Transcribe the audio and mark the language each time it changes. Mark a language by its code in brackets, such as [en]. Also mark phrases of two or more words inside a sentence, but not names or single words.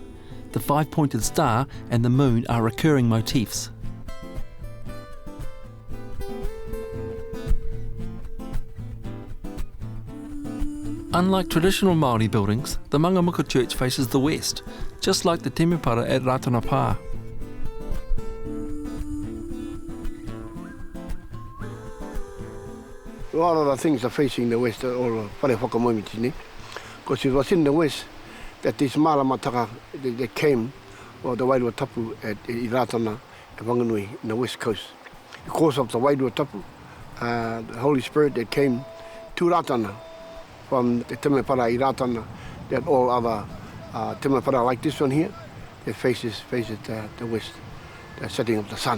[en] The five-pointed star and the moon are recurring motifs. Unlike traditional Māori buildings, the Mangamuka Church faces the west, just like the temepara at Ratana pā. A lot of the things are facing the west, all the [mi] whare whakamoimiti, [en] ne? Because it was in the west that this māramataka they came, or the [mi] Wairua tapu [en] at Ratana and Wanganui in the west coast. Because of the [mi] Wairua tapu, [en] the Holy Spirit that came to Ratana from the [mi] temepara I Ratana, [en] that all other temepara like this one here, that faces the west, the setting of the sun.